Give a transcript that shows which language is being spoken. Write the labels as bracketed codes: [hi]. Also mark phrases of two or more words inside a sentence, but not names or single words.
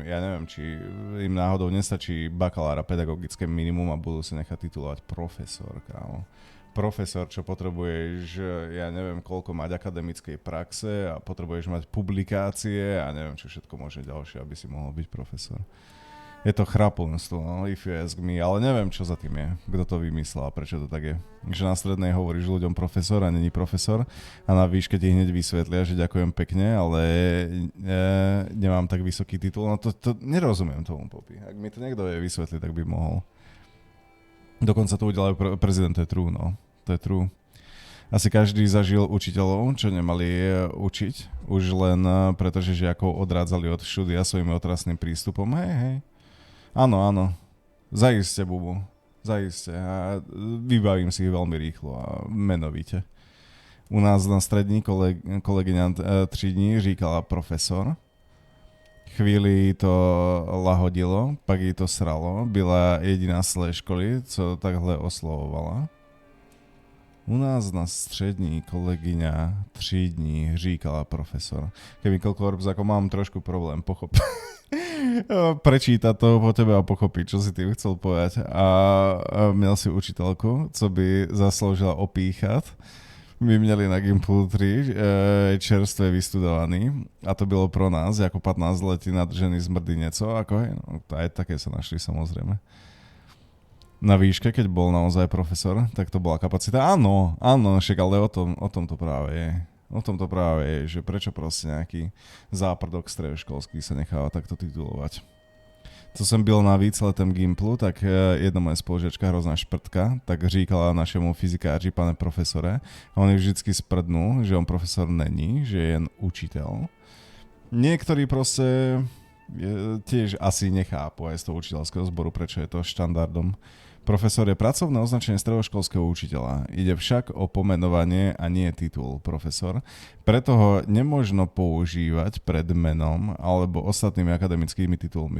[sk] Ja neviem, či im náhodou nestačí bakalára pedagogické minimum a budú sa nechať titulovať profesor, kámo. Profesor, čo potrebuješ, ja neviem, koľko mať akademickej praxe a potrebuješ mať publikácie a neviem, čo všetko možno ďalšie, aby si mohol byť profesor. Je to chraplnstvo, [en] no, if you ask me, [sk] ale neviem, čo za tým je, kto to vymyslel a prečo to tak je. Že na strednej hovoríš ľuďom profesor a není profesor a na výške ti hneď vysvetlia, že ďakujem pekne, ale nemám tak vysoký titul, no to nerozumiem tomu, Poppy. Ak mi to niekto vie vysvetliť, tak by mohol. Dokonca to udelal prezident, to je true, no. To je true. Asi každý zažil učiteľov, čo nemali učiť, už len pretože žiakov odrádzali od štúdia svojim otrasným prístupom. Hej. Áno. Zaiste, bubu. Zaiste. A vybavím si ich veľmi rýchlo a menovite. [cs] U nás na strední kolegyňa 3 dní říkala profesor. Chvíli to lahodilo, pak jej to sralo. Byla jediná z celej školy, co takhle oslovovala. U nás na střední kolegyňa 3 dní říkala profesor. [sk] Chemical Corps, ako mám trošku problém pochopiť. Prečítať to po tebe a pochopiť, čo si tým chcel povedať. [cs] A měl si učiteľku, co by zasloužila opíchat. My měli na Gimplu 3 čerstvě vystudovaný a to bylo pro nás, jako 15 letí nadržený zmrdy něco, [sk] ako hej, no, aj také sa našli samozrejme. Na výške, keď bol naozaj profesor, tak to bola kapacita. Áno, však ale o tom to práve je. O tom to práve je, že prečo proste nejaký záprdok stredoškolský sa necháva takto titulovať. [cs] co jsem byl na víceletém gimplu, tak jedna moja spolužiačka, hrozná šprtka, tak říkala našemu fyzikáři, pane profesore, a on ju vždycky sprdnul, že on profesor není, že je jen učitel. [sk] Niektorí proste tiež asi nechápu aj z toho učiteľského zboru, prečo je to štandardom. Profesor je pracovné označenie stredoškolského učiteľa. Ide však o pomenovanie a nie titul profesor. Preto ho nemožno používať pred menom alebo ostatnými akademickými titulmi.